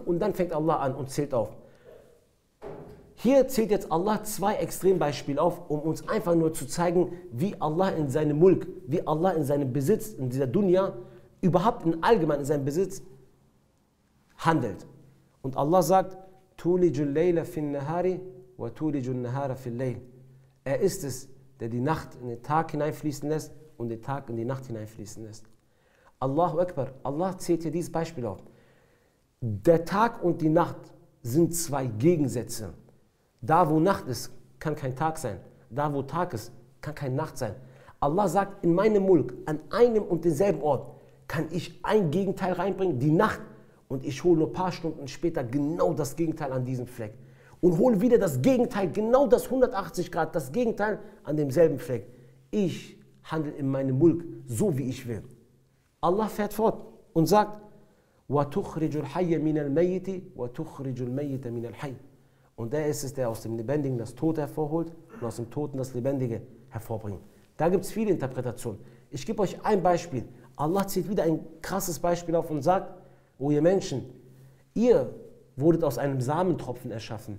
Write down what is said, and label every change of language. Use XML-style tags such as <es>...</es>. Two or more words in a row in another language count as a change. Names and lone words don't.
<de>Und dann fängt Allah an und zählt auf. Hier zählt jetzt Allah zwei Extrembeispiele auf, um uns einfach nur zu zeigen, wie Allah in seinem Mulk, wie Allah in seinem Besitz, in dieser Dunya, überhaupt in allgemein in seinem Besitz handelt. Und Allah sagt,</de> <ar>تولج الليل في النهار وتولج النهار في الليل.</ar> <de>Er ist es, der die Nacht in den Tag hineinfließen lässt und den Tag in die Nacht hineinfließen lässt.</de> <ar>الله أكبر,</ar> <de>Allah zählt hier dieses Beispiel auf. Der Tag und die Nacht sind zwei Gegensätze. Da wo Nacht ist, kann kein Tag sein. Da wo Tag ist, kann keine Nacht sein. Allah sagt, in meinem Mulk, an einem und denselben Ort, kann ich ein Gegenteil reinbringen, die Nacht, und ich hole nur ein paar Stunden später genau das Gegenteil an diesem Fleck. Und hole wieder das Gegenteil, genau das 180 Grad, das Gegenteil an demselben Fleck. Ich handle in meinem Mulk so, wie ich will. Allah fährt fort und sagt,</de> <ar>وَتُخْرِجُ الْحَيَّ مِنَ الْمَيِّتِ وَتُخْرِجُ الْمَيِّتَ مِنَ الْحَيِّ.</ar> <de>Und der ist es, der aus dem Lebendigen das Tote hervorholt und aus dem Toten das Lebendige hervorbringt. Da gibt es viele Interpretationen. Ich gebe euch ein Beispiel. Allah zählt wieder ein krasses Beispiel auf und sagt, o ihr Menschen, ihr wurdet aus einem Samentropfen erschaffen.</de>